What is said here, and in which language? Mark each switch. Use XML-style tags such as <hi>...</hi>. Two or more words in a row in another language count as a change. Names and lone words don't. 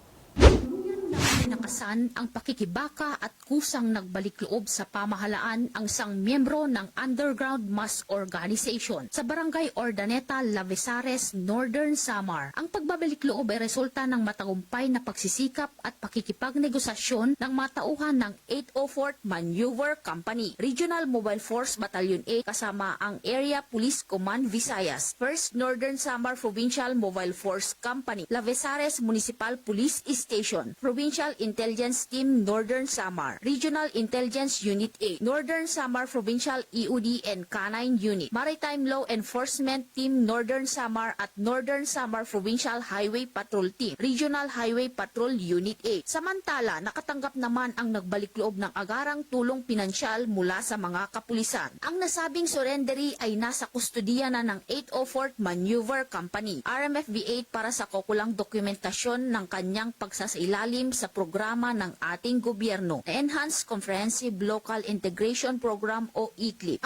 <tl>Nakasan ang pakikibaka at kusang nagbalik loob sa pamahalaan ang isang miyembro ng Underground Mass Organization sa Barangay Urdaneta, Labezares, Northern Samar. Ang pagbabalik loob ay resulta ng matagumpay na pagsisikap at pakikipagnegosasyon ng matauhan ng 804th Maneuver Company, Regional Mobile Force Battalion A kasama ang Area Police Command Visayas, 1st Northern Samar Provincial Mobile Force Company, Labezares Municipal Police Station, Provincial Intelligence Team Northern Samar, Regional Intelligence Unit A, Northern Samar Provincial EOD and Canine Unit, Maritime Law Enforcement Team Northern Samar at Northern Samar Provincial Highway Patrol Team, Regional Highway Patrol Unit A. Samantala, nakatanggap naman ang nagbalik loob ng agarang tulong pinansyal mula sa mga kapulisan. Ang nasabing surrendery ay nasa kustudiya na ng 804th Maneuver Company, RMFB 8 para sa kukulang dokumentasyon ng kanyang pagsasailalim sa programa ng ating gobyerno na Enhanced Comprehensive Local Integration Program o ECLIP.</tl>